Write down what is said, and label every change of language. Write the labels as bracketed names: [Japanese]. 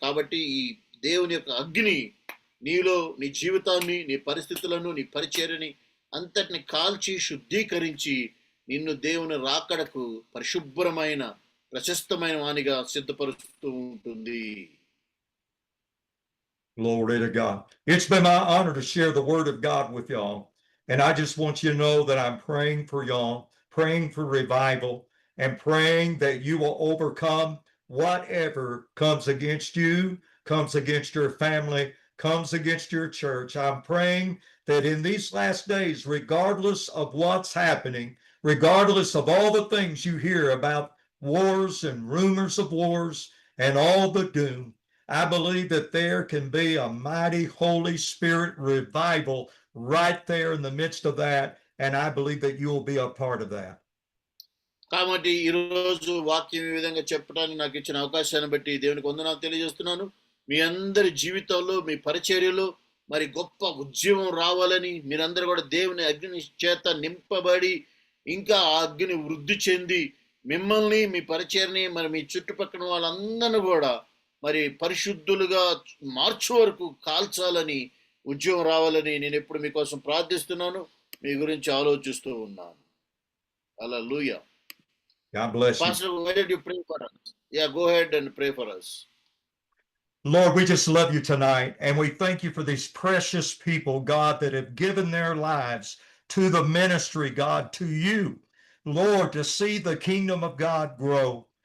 [Telugu] కాబట్టి ఈ దేవుని యొక్క అగ్ని నీలో నీ జీవితాన్ని, నీ పరిస్థితులను, నీ పరిచర్యని అంతటిని కాల్చి శుద్ధీకరించి నిన్ను దేవుని రాకడకు పరిశుభ్రమైన ప్రశస్తమైన వానిగా సిద్ధపరుస్తూ ఉంటుంది. [English] Glory to God. It's been my honor to share the word of God with y'all. And I just want you to know that I'm praying for y'all, praying for revival, and praying that you will overcome whatever comes against you, comes against your family, comes against your church. I'm praying that in these last days, regardless of what's happening, regardless of all the things you hear about wars and rumors of wars and all the doom, I believe that there can be a mighty Holy Spirit revival right there in the midst of that. And I believe that you will be a part of that. [Telugu] కాబట్టి ఈరోజు వాక్యం ఈ విధంగా చెప్పడానికి నాకు ఇచ్చిన అవకాశాన్ని బట్టి దేవునికి వందనాలు తెలియజేస్తున్నాను. మీ అందరి జీవితంలో మీ పరిచర్యలో మరి గొప్ప ఉద్యమం రావాలని, మీరందరూ కూడా దేవుని అగ్ని చేత నింపబడి ఇంకా ఆ అగ్ని వృద్ధి చెంది మిమ్మల్ని మీ పరిచర్ని మరి మీ చుట్టుపక్కల వాళ్ళందరినీ కూడా మరి పరిశుద్ధులుగా మార్చు వరకు కాల్చాలని, ఉద్యమం రావాలని నేను ఎప్పుడు మీకోసం ప్రార్థిస్తున్నాను, మీ గురించి ఆలోచిస్తూ ఉన్నాను. హల్లెలూయా. [English] God bless you. Pastor, why did you pray for us? Yeah, go ahead and pray for us. Lord, we just love you tonight, and we thank you for these precious people, God, that have given their lives to the ministry, God, to you, Lord, to see the kingdom of God grow.